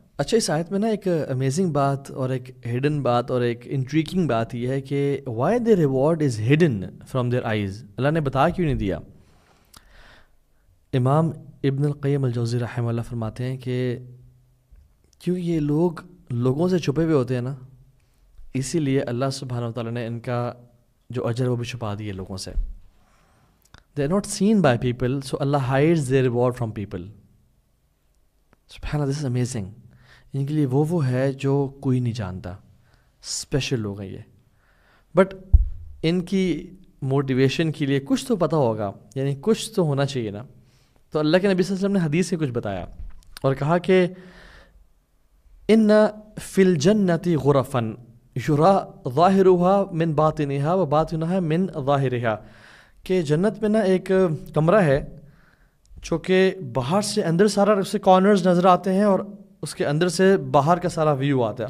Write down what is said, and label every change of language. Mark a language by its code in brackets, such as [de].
[ur] اچھا, اس آیت میں نا ایک امیزنگ بات اور ایک ہڈن بات اور ایک انٹریکنگ بات یہ ہے کہ [en] why the reward is hidden from their eyes, [ur] اللہ نے بتا کیوں نہیں دیا؟ امام ابن القیم الجوزی رحمہ اللہ فرماتے ہیں کہ کیونکہ یہ لوگوں سے چھپے ہوئے ہوتے ہیں نا, اسی لیے اللہ سبحانہ و تعالیٰ نے ان کا جو اجر وہ بھی چھپا دیے لوگوں سے. [en] They are not seen by people, so Allah hides their reward from people. [ar] سبحان اللہ، [en] This is amazing. [ur] ان کے لیے وہ ہے جو کوئی نہیں جانتا، اسپیشل لوگ ہیں یہ. [en] but [ur] ان کی موٹیویشن کے لیے کچھ تو پتہ ہوگا، یعنی کچھ تو ہونا چاہیے نا. تو اللہ کے نبی صلی اللہ علیہ وسلم نے حدیث سے کچھ بتایا اور کہا کہ [ar] ان فی الجنۃ غرفا یرا ظاہرها من باطنها و باطنها من ظاہرها، [ur] کہ جنت میں نا ایک کمرہ ہے جو کہ باہر سے اندر سارا اس سے کارنرز نظر آتے ہیں اور اس کے اندر سے باہر کا سارا ویو آتا ہے.